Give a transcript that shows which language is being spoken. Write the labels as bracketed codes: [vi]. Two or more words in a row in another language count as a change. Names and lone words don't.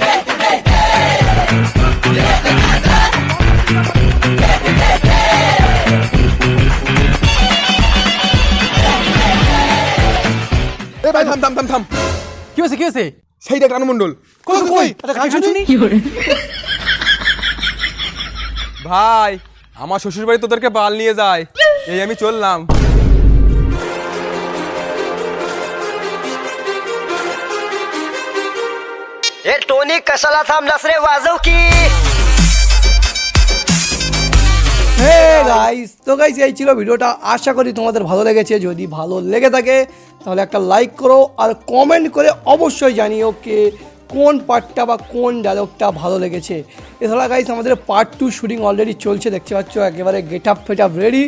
[bn] এ ভাই থাম থাম থাম থাম, কি হয়েছে কি হয়েছে? সেই দেখ রানু মণ্ডল। কই কই এটা গাড়ি শুনি। ভাই, আমার শ্বশুর বাড়ি তোদেরকে বাল নিয়ে যায়, এই আমি চললাম। [mr] हे टोनी कशाला थांबलास रे वाजव की [en] hey guys, [bn] তো গাইস এই ছিল ভিডিওটা। আশা করি তোমাদের ভালো লেগেছে। যদি ভালো লেগে থাকে তাহলে একটা লাইক করো আর কমেন্ট করে অবশ্যই জানিও কে কোন পার্টটা বা কোন ডায়লগটা ভালো লেগেছে। এছাড়া গাইস আমাদের [en] part 2 shooting already [bn] চলছে, দেখতে পাচ্ছ একেবারে [en] get up fet up ready.